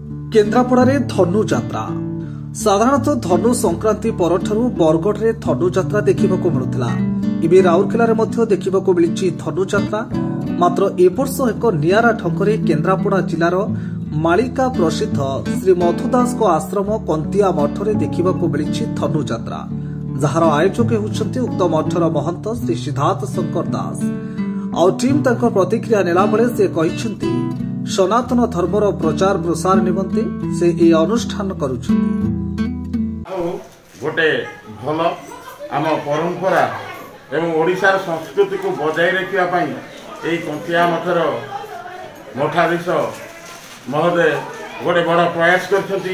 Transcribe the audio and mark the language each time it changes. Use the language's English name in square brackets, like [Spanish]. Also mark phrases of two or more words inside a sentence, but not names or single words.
[Odia] କେନ୍ଦ୍ରାପଡ଼ାରେ ଧନୁ ଯାତ୍ରା ସାଧାରଣତଃ ଧନୁ ସଂକ୍ରାନ୍ତି ପରଠାରୁ ବରଗଡ଼ ଧନୁ ଯାତ୍ରା ଦେଖା ମିଳୁଲା। ଏବେ ରାଉରକେଲାରେ ମଧ୍ୟ ଦେଖା ମିଳି ଧନୁ ଯାତ୍ରା। ମାତ୍ର ଏ ବର୍ଷ ଏକ ନିଆରା ଢଙ୍ଗରେ କେନ୍ଦ୍ରାପଡ଼ା ଜିଲାର ମାଲିକା ପ୍ରସିଦ୍ଧ ଶ୍ରୀ ମଧୁଦାସ ଆଶ୍ରମ କଣ୍ଟିଆ ମଠରେ ଦେଖା ମିଳି ଧନୁ ଯାତ୍ରା, ଯାର ଆୟୋଜକ ହେଉଛନ୍ତି ଉକ୍ତ ମଠର ମହନ୍ତ ଶ୍ରୀ ସିଦ୍ଧାର୍ଥ ଶଙ୍କର ଦାସ। ଆଉ ଟିମ ତାଙ୍କର ପ୍ରତିକ୍ରିୟା ନେଲା ବେଳେ ସେ କହିଛନ୍ତି ସନାତନ ଧର୍ମର ପ୍ରଚାର ପ୍ରସାର ନିମନ୍ତେ ସେ ଏ ଅନୁଷ୍ଠାନ କରୁଛନ୍ତି। ଗୋଟେ ଭଲ ଆମ ପରମ୍ପରା ଏବଂ ଓଡ଼ିଶାର ସଂସ୍କୃତିକୁ ବଜାୟ ରଖିବା ପାଇଁ ଏହି କଣ୍ଟିଆ ମଠର ମଠାଧୀଶ ମହୋଦୟ ଗୋଟେ ବଡ଼ ପ୍ରୟାସ କରୁଛନ୍ତି।